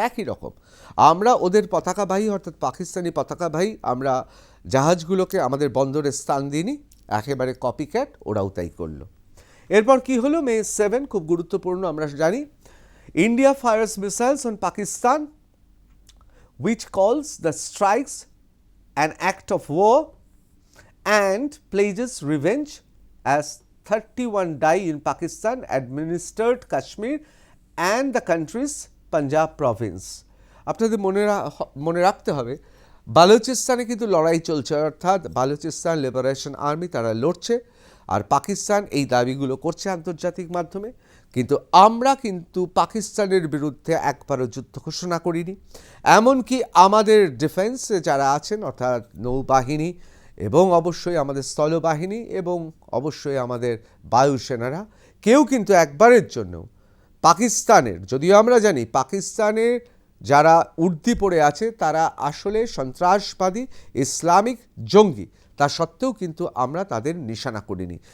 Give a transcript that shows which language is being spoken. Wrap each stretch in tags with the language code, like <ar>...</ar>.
<bn>একই রকম আমরা ওদের পতাকাবাহী অর্থাৎ পাকিস্তানি পতাকাবাহী আমরা জাহাজগুলোকে আমাদের বন্দরে স্থান দিইনি, একেবারে কপিক্যাট ওরাও তাই করলো। এরপর কি হলো, মে 7 খুব গুরুত্বপূর্ণ, আমরা জানি</bn> <en>India fires missiles on Pakistan which calls the strikes an act of war and pledges revenge as 31 die in Pakistan administered Kashmir and the country's Punjab province.</en> <bn>আপনাদের মনে রাখতে হবে বালুচিস্তানে কিন্তু লড়াই চলছে, অর্থাৎ বালুচিস্তান লিবারেশন আর্মি তারা লড়ছে আর পাকিস্তান এই দাবিগুলো করছে আন্তর্জাতিক মাধ্যমে। কিন্তু আমরা কিন্তু পাকিস্তানের বিরুদ্ধে একবারও যুদ্ধ ঘোষণা করিনি, এমনকি আমাদের ডিফেন্সে যারা আছেন অর্থাৎ নৌবাহিনী এবং অবশ্যই আমাদের স্থলবাহিনী এবং অবশ্যই আমাদের বায়ুসেনারা কেউ কিন্তু একবারের জন্য পাকিস্তানের, যদিও আমরা জানি পাকিস্তানের যারা উর্দি পড়ে আছে তারা আসলে সন্ত্রাসবাদী ইসলামিক জঙ্গি, তা সত্ত্বেও কিন্তু আমরা তাদের নিশানা করিনি।</bn>